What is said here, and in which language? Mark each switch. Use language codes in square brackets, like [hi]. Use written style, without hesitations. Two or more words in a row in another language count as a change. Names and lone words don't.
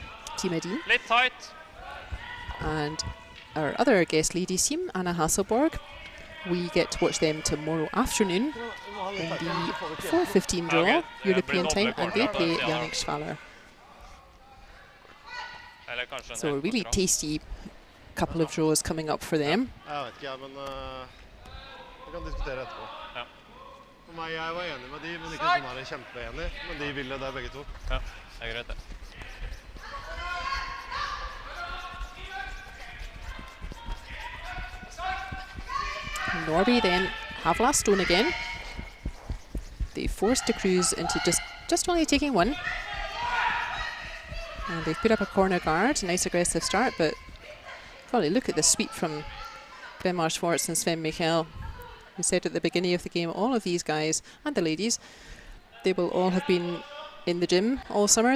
[en] And our other guest ladies team, Anna Hasselborg, we get to watch them tomorrow afternoon in the 4:15 draw, European time, and they play Yannick Schwaller. So a really tasty couple of draws coming up for them. [no] Jeg vet ikke, ja, men vi kan diskutere etterpå. For meg, jeg var enig med de, men ikke sånn her kjempeenig. Men de ville det begge to. Ja, det er greit det. [en] Norway then have last stone again. They forced the Cruz into just only taking one. And they've put up a corner guard, nice aggressive start, but golly, look at the sweep from Bannwart Schwartz and Sven Michael. We said at the beginning of the game, all of these guys, and the ladies, they will all have been in the gym all summer.